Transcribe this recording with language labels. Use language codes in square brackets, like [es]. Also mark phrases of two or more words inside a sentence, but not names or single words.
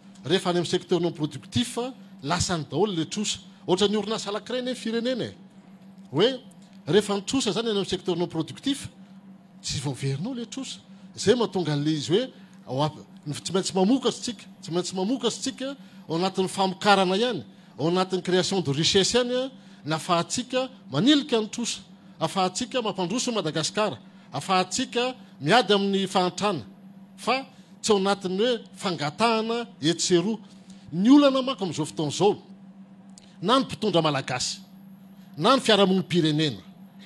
[mg] rehefa any amin'ny [fr] secteur non productif [mg] lasa ny daholo le trosa ohatra ny orinasa anankiray firenena hoe rehefa nitrosa zany any amin'ny [fr] secteur non productif [mg] tsy voaverinao le trosa zay mahatonga an'le izy hoe tsy maintsy mamokatra tsika ao anatin'ny famokarana ihany ao anatin'ny [fr] création de [mg] richesse ihany nafahatsika manilika ny trosa afahatsika mampandroso Madagasikara afahatsika miady amin'ny fahantrana fa tsy ao anatin'ny hoe fangatahana etseroa ny olana mako amin'izao fotoana izao na ny mpitondra malagasy na ny fiarahamonim-pirenena na